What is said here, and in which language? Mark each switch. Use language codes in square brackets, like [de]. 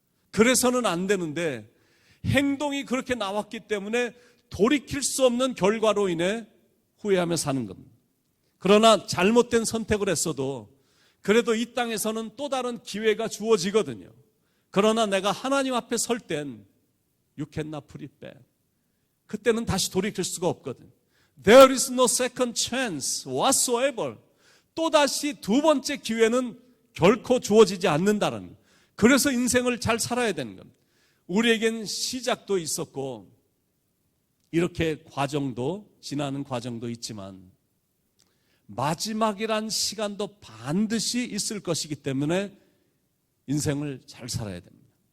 [ko] 그래서는 안 되는데 행동이 그렇게 나왔기 때문에 돌이킬 수 없는 결과로 인해 후회하며 사는 겁니다. 그러나 잘못된 선택을 했어도 그래도 이 땅에서는 또 다른 기회가 주어지거든요. 그러나 내가 하나님 앞에 설 땐 [en] You cannot put it back. [ko] 그때는 다시 돌이킬 수가 없거든. [en] There is no second chance whatsoever. [ko] 또다시 두 번째 기회는 결코 주어지지 않는다는 것. 그래서 인생을 잘 살아야 되는 겁니다. 우리에겐 시작도 있었고 이렇게 과정도, 지나는 과정도 있지만 마지막이란 시간도 반드시 있을 것이기 때문에 인생을 잘 살아야 됩니다.